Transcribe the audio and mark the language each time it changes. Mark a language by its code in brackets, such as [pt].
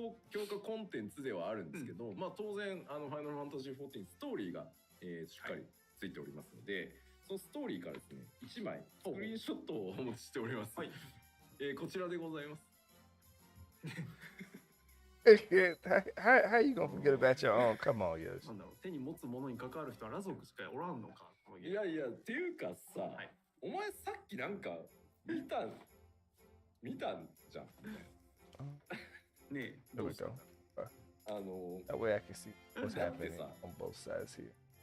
[ja] 強化コンテンツではあるんですけど、まあ当然ファイナルファンタジー14ストーリーが、しっかりついておりますので、そのストーリーからですね1枚スクリーンショットをお持ちしております。はい、こちらでございます。 [en] How you gonna forget about your own? Come on, Yoshi. [ja] なんだろう、手に持つものに関わる人はラ族しかおらんのか。いやいやっていうかさ、はい、お前さっきなんか見たんじゃん。ねえ、どうした？ [en] That way I can see what's happening on both sides here.